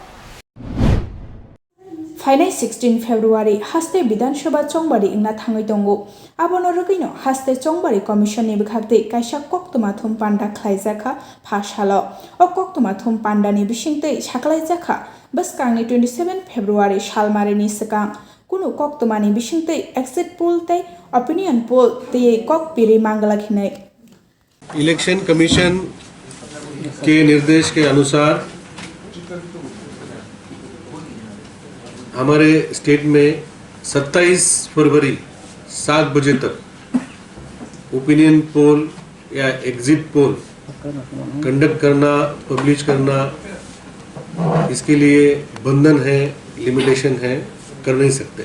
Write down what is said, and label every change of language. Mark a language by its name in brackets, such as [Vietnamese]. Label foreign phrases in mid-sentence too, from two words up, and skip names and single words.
[Kok Borok] फाइनाय 16 फेब्रुवारी हास्ते विधानसभा चंबारि इंना थाङै दंगो आबोनो रगैनो हास्ते चंबारि कमिशननि बिखागदै कायसा कक्तमा थुम पान्दा ख्लायजाखा फासालो अ कक्तमा थुम पान्दानि बिसिंतै साख्लायजाखा बसकांनि 27 फेब्रुवारी सालमारिनि सिगां कुनु कक्तमानि बिसिंतै [English] exit poll [Kok Borok] तै [English] opinion poll [Kok Borok] तै कक पिरि मांगलाखिनै [English] election commission [Hindi] के निर्देश के अनुसार हमारे स्टेट में 27 फरवरी 7 बजे तक [English] opinion poll [Hindi] या [English] exit poll [Hindi] कंडक्ट करना, पब्लिश करना, इसके लिए बंधन है, लिमिटेशन है, कर नहीं सकते।